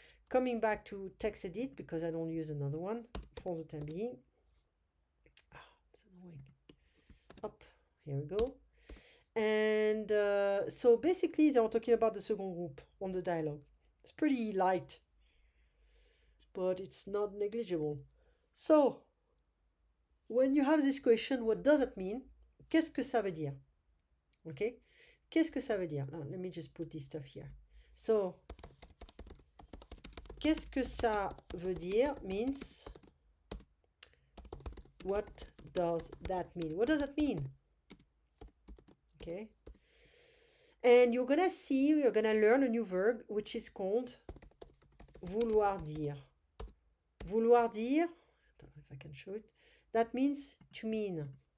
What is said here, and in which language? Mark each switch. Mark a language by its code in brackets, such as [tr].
[en] Coming back to TextEdit because I don't use another one for the time being. It's annoying. Up. Here we go. And so basically, they are talking about the second group on the dialogue. It's pretty light, but it's not negligible. So, when you have this question, what does it mean? [fr] Qu'est-ce que ça veut dire? Okay? Qu'est-ce que ça veut dire? [en] Now, let me just put this stuff here. So, [fr] qu'est-ce que ça veut dire [en] means, what does that mean? What does that mean? Okay? And you're gonna learn a new verb which is called vouloir dire. Vouloir dire, I don't know if I can show it, that means to mean.